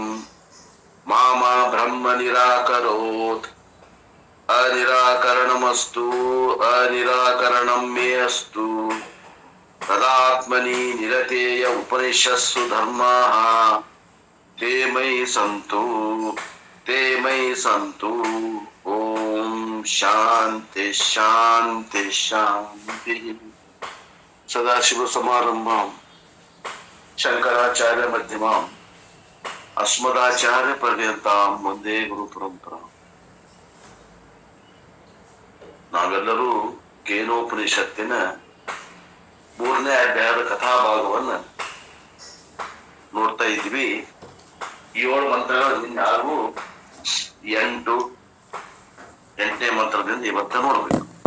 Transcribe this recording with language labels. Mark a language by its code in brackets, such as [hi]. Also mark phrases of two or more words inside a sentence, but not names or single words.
[sa] मा ब्रह्म निराकरोत् अनिराकरणमस्तु अनिराकरणं मे अस्तु तदात्मनि निरतेय उपनिषत्सु धर्माः ते मयि सन्तु ओम शांति शांति शांति। सदाशिव समारंभां शंकराचार्य मध्यमां अस्मदाचार्य पर्यंतां वंदे गुरु परंपरा। [kn] ನಾವೆಲ್ಲರೂ ಕೇನೋಪನಿಷತ್ತಿನ 3ನೇ ಅಧ್ಯಾಯದ ಕಥಾಭಾಗವನ್ನ ನೋಡ್ತಾ ಇದ್ವಿ. 7 ಮಂತ್ರಗಳು ಹಾಗೂ 8ನೇ ಮಂತ್ರದಿಂದ ಇವತ್ತ ನೋಡ್ಬೇಕು.